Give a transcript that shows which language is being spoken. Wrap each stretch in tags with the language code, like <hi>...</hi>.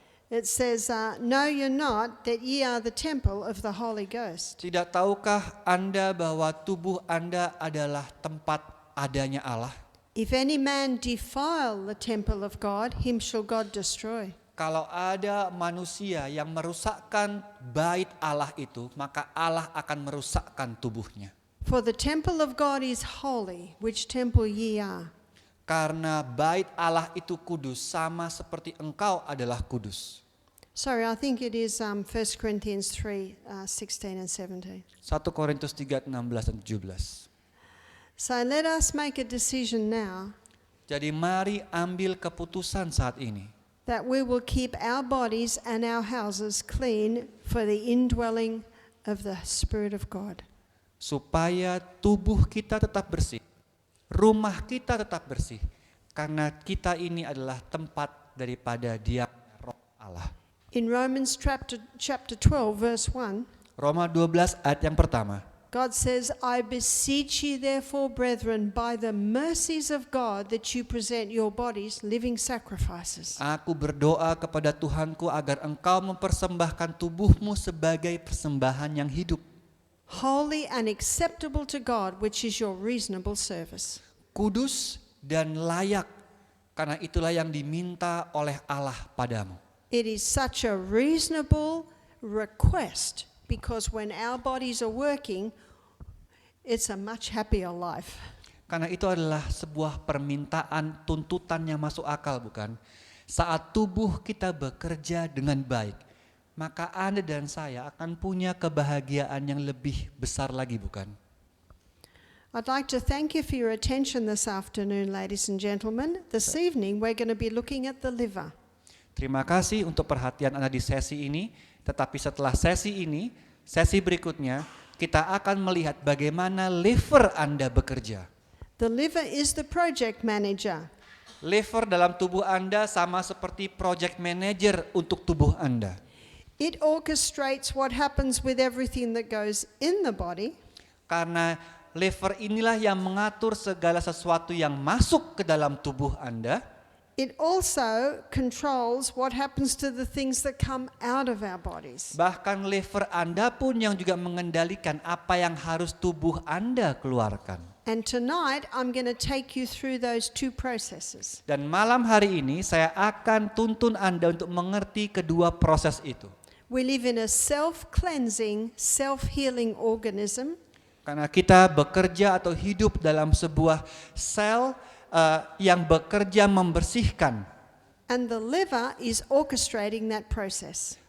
<en>It says, know you're not that ye are the temple of the Holy Ghost.</en> <id>tidak tahukah Anda bahwa tubuh Anda adalah tempat adanya Allah?</id> <en>If any man defile the temple of God, him shall God destroy.</en> <id>Kalau ada manusia yang merusakkan bait Allah itu, maka Allah akan merusakkan tubuhnya.</id> <en>For the temple of God is holy, which temple ye are.</en> <id>Karena bait Allah itu kudus, sama seperti engkau adalah kudus.</id> <en>Sorry, I think it is 1 Corinthians 3:16 and 17.</en> <id>1 Korintus 3, 16 dan 17.</id> <en>So let us make a decision now</en> <id>Jadi mari ambil keputusan saat ini,</id> <en>that we will keep our bodies and our houses clean for the indwelling of the Spirit of God.</en> <id>supaya tubuh kita tetap bersih, rumah kita tetap bersih, karena kita ini adalah tempat daripada diam roh Allah.</id> <en>In Romans chapter 12 verse 1,</en> <id>Roma 12 ayat yang pertama,</id> <en>God says, I beseech you therefore, brethren, by the mercies of God, that you present your bodies living sacrifices.</en> <id>aku berdoa kepada Tuhanku agar engkau mempersembahkan tubuhmu sebagai persembahan yang hidup,</id> <en>Holy and acceptable to God, which is your reasonable service.</en> <id>kudus dan layak, karena itulah yang diminta oleh Allah padamu.</id> <en>It is such a reasonable request, because when our bodies are working, it's a much happier life.</en> <id>Karena itu adalah sebuah permintaan, tuntutan yang masuk akal, bukan? Saat tubuh kita bekerja dengan baik, maka Anda dan saya akan punya kebahagiaan yang lebih besar lagi, bukan?</id> <en>I'd like to thank you for your attention this afternoon, ladies and gentlemen. This evening we're going to be looking at the liver.</en> <id>Terima kasih untuk perhatian Anda di sesi ini, tetapi setelah sesi ini, sesi berikutnya, kita akan melihat bagaimana liver Anda bekerja.</id> <en>The liver is the project manager.</en> <id>Liver dalam tubuh Anda sama seperti project manager untuk tubuh Anda.</id> <en>It orchestrates what happens with everything that goes in the body.</en> <id>Karena liver inilah yang mengatur segala sesuatu yang masuk ke dalam tubuh Anda.</id> <en>It also controls what happens to the things that come out of our bodies.</en> <id>Bahkan liver Anda pun yang juga mengendalikan apa yang harus tubuh Anda keluarkan.</id> <en>And tonight I'm going to take you through those two processes.</en> <id>Dan malam hari ini saya akan tuntun Anda untuk mengerti kedua proses itu.</id> <en>We live in a self-cleansing, self-healing organism.</en> <id>Karena kita bekerja atau hidup dalam sebuah sel yang bekerja membersihkan.</id> <en>And the liver is orchestrating that process.</en>